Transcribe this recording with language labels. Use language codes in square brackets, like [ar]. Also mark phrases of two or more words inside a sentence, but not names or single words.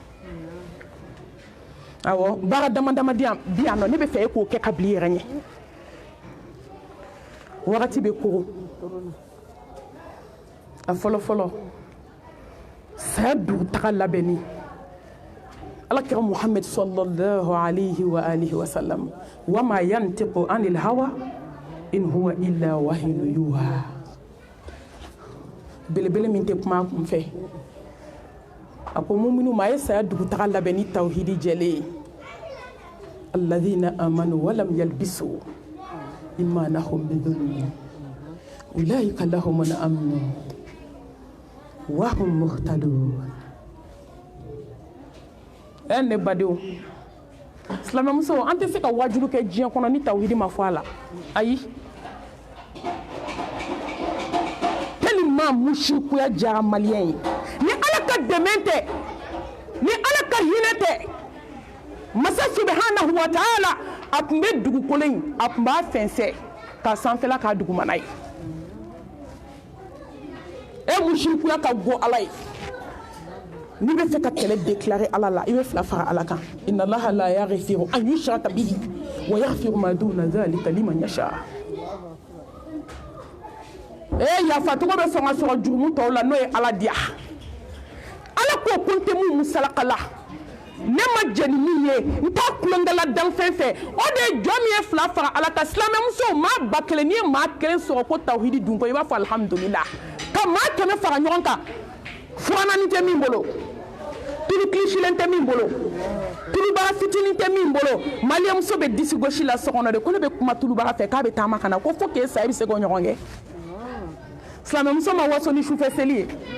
[bm] awɔ baara dama dama bi yan nɔ ne bɛ fɛ e k'o kɛ ka bila i yɛrɛ ɲɛ wagati bɛ kogo a fɔlɔ fɔlɔ saya dugutaga labɛnni alakira muhammed [ar] صلى الله عليه وآله وسلم وما ينطق عن الهوى إن هو إلا وحي يوحى [bm] belebele min tɛ kuma a kun fɛ a ko muminu ma a ye saya dugutaga labɛn ni tawhidi jɛlen ye [ar] الذين آمنوا ولم يلبسوا إيمانهم بظلم أولئك لهم الأمن وهم مهتدون [bm] ne badenw silamɛmuso an tɛ se ka wajulu kɛ diɲɛ kɔnɔ ni tawhidi ma fɔ a la ayi tellement mushrikuya diyara maliyɛn ye ni ala ka dɛmɛ tɛ ni ala ka hinɛ tɛ masa [ar] سبحانه وتعالى [bm] a tun bɛ dugukolo in a tun b'a fɛnsɛ k'a sanfɛla k'a dugumana ye mushrikuya ka go ala ye n'i bɛ fɛ ka kɛlɛ déclarer ala la i bɛ fila fara ala kan [ar] إن الله لا يغفر أن يشرك به ويغفر ما دون ذلك لمن يشاء [bm] yafacogo bɛ sɔn ka sɔrɔ jurumu tɔw la n'o ye ala diya ala k'o ko n tɛ mun musalaka la ne ma jɛ ni min ye n t'a kulonkɛla dan fɛn fɛ o de ye jɔn min ye fila fara ala kan silamɛmusow maa ba kelen n'i ye maa kelen sɔrɔ ko tawhidi dun ko i b'a fɔ alhamdulillah ka maa kɛmɛ fara ɲɔgɔn kan furanani tɛ min bolo tulu kilisilen tɛ min bolo tulubara fitinin tɛ min bolo maliyɛmuso bɛ disi gosi la so kɔnɔ de ko ne bɛ kuma tulubara fɛ k'a bɛ taama ka na ko fo k'e sa i bɛ se k'o ɲɔgɔn kɛ silamɛmuso ma waso ni sufɛ seli ye